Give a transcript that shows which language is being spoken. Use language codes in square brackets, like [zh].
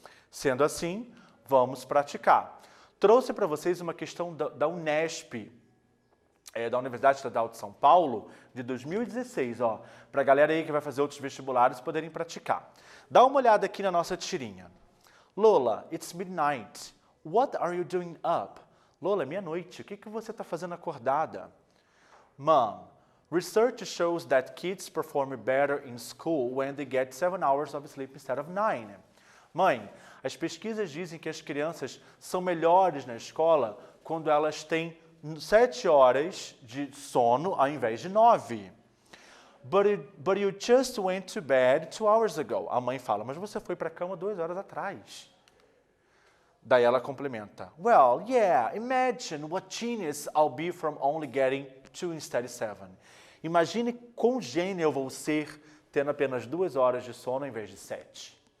[pt] Sendo assim, vamos praticar. Trouxe para vocês uma questão da Unesp, da Universidade Estadual de São Paulo, de 2016, para a galera aí que vai fazer outros vestibulares poderem praticar. Dá uma olhada aqui na nossa tirinha. Lola, [en] it's midnight. What are you doing up? [pt] Lola, é meia-noite. O que você está fazendo acordada? [en] Mom, research shows that kids perform better in school when they get 7 hours of sleep instead of 9. [pt] Mãe, as pesquisas dizem que as crianças são melhores na escola quando elas têm 7 horas de sono ao invés de 9. [en] But you just went to bed 2 hours ago. [pt] A mãe fala, mas você foi para a cama 2 horas atrás. Daí ela complementa, [en] well, yeah, imagine what genius I'll be from only getting 2 instead of 7. [pt] Imagine quão gênio eu vou ser tendo apenas 2 horas de sono ao invés de 7.